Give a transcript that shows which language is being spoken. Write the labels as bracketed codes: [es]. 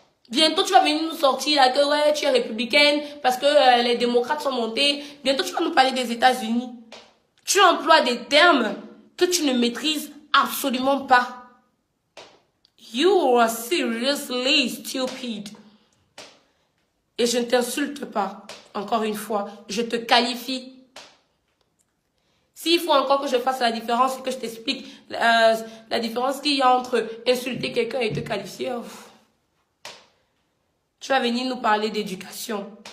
[fr] Bientôt, tu vas venir nous sortir là que ouais, tu es républicaine parce que les démocrates sont montés. Bientôt, tu vas nous parler des États-Unis. Tu emploies des termes que tu ne maîtrises absolument pas. [en] You are seriously stupid. [fr] Et je ne t'insulte pas, encore une fois, je te qualifie. S'il faut encore que je fasse la différence et que je t'explique la différence qu'il y a entre insulter quelqu'un et te qualifier, tu vas venir nous parler d'éducation.